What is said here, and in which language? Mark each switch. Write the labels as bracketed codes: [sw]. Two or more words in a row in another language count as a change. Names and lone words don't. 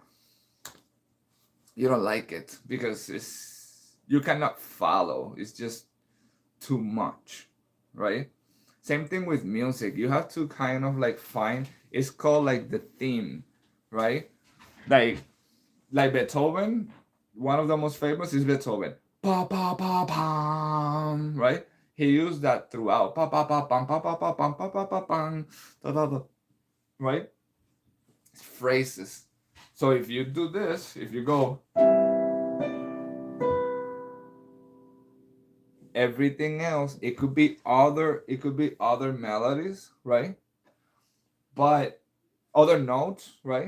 [en] You don't like it because you cannot follow. It's just too much, right? Same thing with music. You have to kind of like find, it's called like the theme, right? Like Beethoven, one of the most famous is Beethoven. Pa pa pa pam, right? He used that throughout. Pa pa pa pam pa pa pa pam pa pa pa pam, da da da, right? It's phrases. So if you do this, if you go, everything else, it could be other melodies, right? But other notes, right?